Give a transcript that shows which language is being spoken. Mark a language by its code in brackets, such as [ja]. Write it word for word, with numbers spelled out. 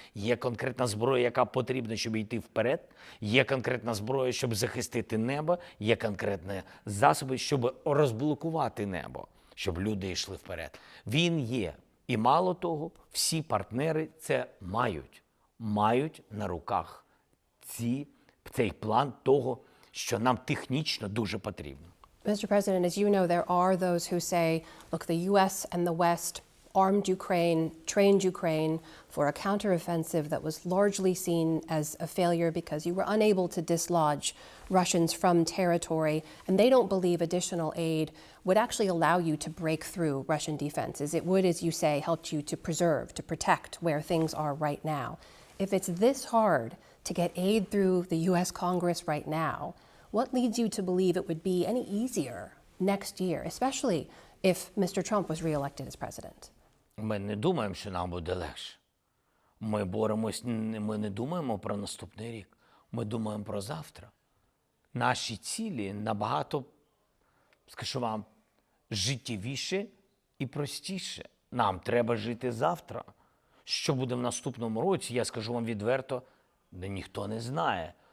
[uk] Є конкретна зброя, яка потрібна, щоб йти вперед, є конкретна зброя, щоб захистити небо, є конкретні засоби, щоб розблокувати небо, щоб люди йшли вперед. Він є. І мало того, всі партнери це мають. Мають на руках ці, цей план того, що нам технічно дуже потрібно. [en] Mister President, as you know, there are those who say, look, the U S and the West armed Ukraine, trained Ukraine for a counteroffensive that was largely seen as a failure because you were unable to dislodge Russians from territory, and they don't believe additional aid would actually allow you to break through Russian defenses. It would, as you say, help you to preserve, to protect where things are right now. If it's this hard to get aid through the U S Congress right now, what leads you to believe it would be any easier next year, especially if Mister Trump was reelected as president? [uk] Ми не думаємо, що нам буде легше. Ми боремось, ми не думаємо про наступний рік. Ми думаємо про завтра. Наші цілі набагато, скажу вам, життєвіше і простіше. Нам треба жити завтра. Що буде в наступному році, я скажу вам відверто, ніхто не знає.